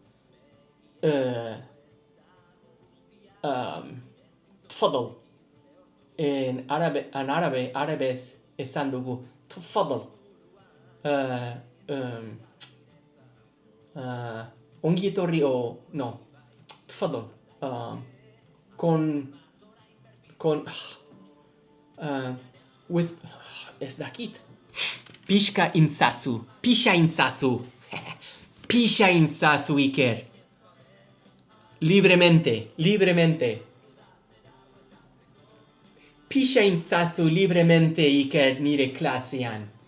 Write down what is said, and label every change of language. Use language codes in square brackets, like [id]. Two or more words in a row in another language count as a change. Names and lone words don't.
[eu] Tfadol. En arabez esan dugu. Tfadol. Ongi etorri o... No. Tfadol. With... Ez dakit. Pixa intzazu, Iker. Libremente. Pixa intzazu libremente, Iker, nire klasean.